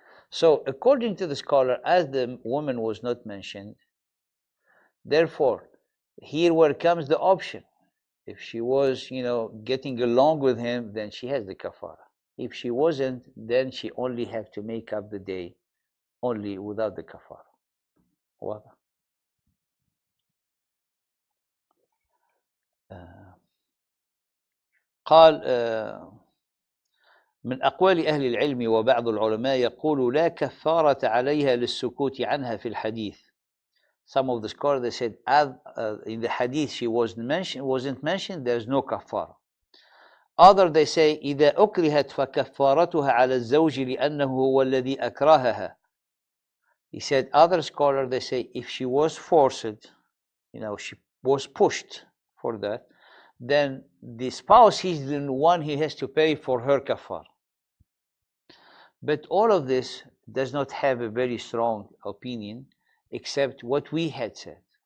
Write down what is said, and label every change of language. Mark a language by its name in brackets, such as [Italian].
[English] So according to the scholar, as the woman was not mentioned, therefore, here where comes the option. If she was, getting along with him, then she has the kafara. If she wasn't, then she only have to make up the day, only without the kafara. [Arabic] واضح؟ قال من أقوال أهل العلم وبعض العلماء يقول لا كفارة عليها للسكوت عنها في الحديث. [English] Some of the scholars, they said, in the hadith she wasn't mentioned, there's no kafara. Other, they say, [Arabic] إذا أكرهت فكفارتها على الزوج لأنه هو الذي أكرهها. [English] He said, other scholars, they say, if she was forced, she was pushed for that, then the spouse is the one he has to pay for her kafar. But all of this does not have a very strong opinion, except what we had said.